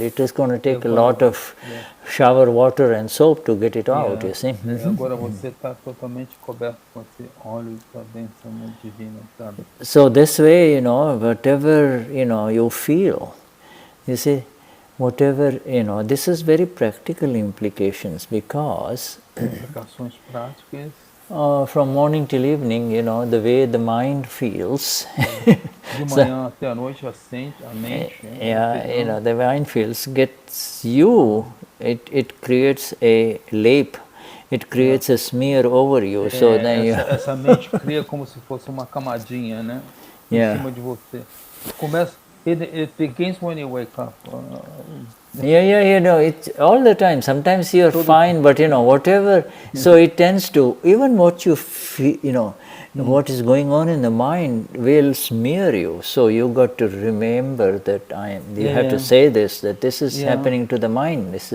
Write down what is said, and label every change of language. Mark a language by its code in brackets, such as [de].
[en] It is going to take a lot of shower water and soap to get it out, you see. [pt] Agora você está totalmente coberto com esse óleo da bênção divina, sabe? [en] So this way, whatever, you feel, you see, whatever, this is very practical implications because [pt] implicações práticas. [en] From morning till evening, the way the mind feels. [pt] De manhã até a noite, a mente. [en] The mind feels, gets you, it creates a lap, it creates a smear over you. So then [pt] essa mente cria como se fosse uma camadinha, né? Em cima de você. Começa. [en] It begins when you wake up. It's all the time. Sometimes you're fine, but whatever. So it tends to, even what you feel, what is going on in the mind will smear you. So you got to remember that you have to say this, that this is happening to the mind.